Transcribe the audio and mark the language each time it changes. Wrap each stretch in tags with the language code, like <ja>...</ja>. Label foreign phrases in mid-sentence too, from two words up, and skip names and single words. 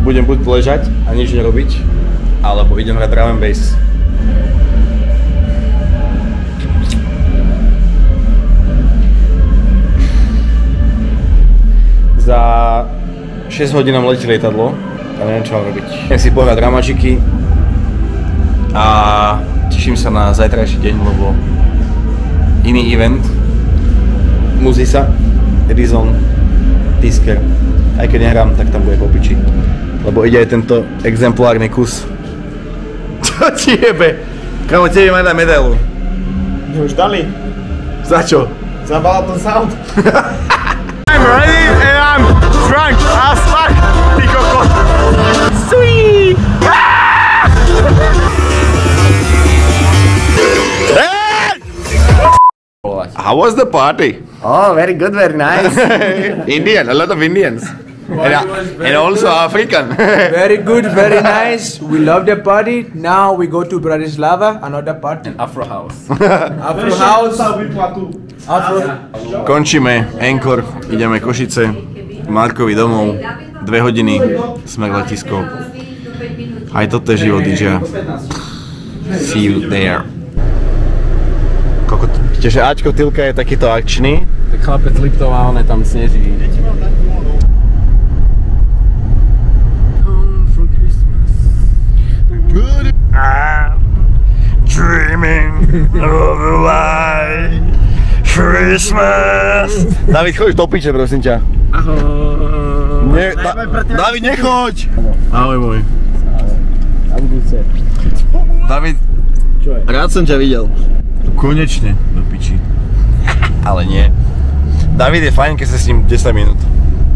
<sk>budem buď ležať a nič nerobiť, alebo idem hrať</sk> <en>drum and bass.</en> <sk>Za 6 hodín nám letí lietadlo a neviem, čo mám robiť. Idem si pohrať dramačiky a teším sa na zajtrajší deň, lebo iný event Muzisa, Edison, Tisker. Aj keď nehrám, tak tam bude popiči. Lebo ide aj tento exemplárny kus. Čo ti jebe? Kámo, tebe ma daj medailu. Už dali. Za čo? Za Balaton Sound.</sk> <en>I'm ready and I'm drunk as fuck.</en> <sk>Ty kokot.</sk> <en>Sweet! How was the party? Oh, very good, very nice. Indian, a lot of Indians. And also African. Very good, very nice. We love the party. Now we go to Bratislava, another party. Afro House. Afro House. Afro.</en> <sk>Končíme Encore, ideme Košice, Markovi domov, 2 hodiny, sme k letisku. Aj toto je život DJ.</sk> <en>See you there.</en> <sk>Čiže Ačko Tylka je takýto akčný. Tak chlapec Liptov a on tam sneží.</sk> <en>Dreaming of a white Christmas.</en> <sk>David, choď do piče, prosím ťa. Ahoj. David, nechoď! Ahoj môj. David, rád som ťa videl. Konečne, do piči. Ale nie. David je fajn, keď sa s ním 10 minút.</sk>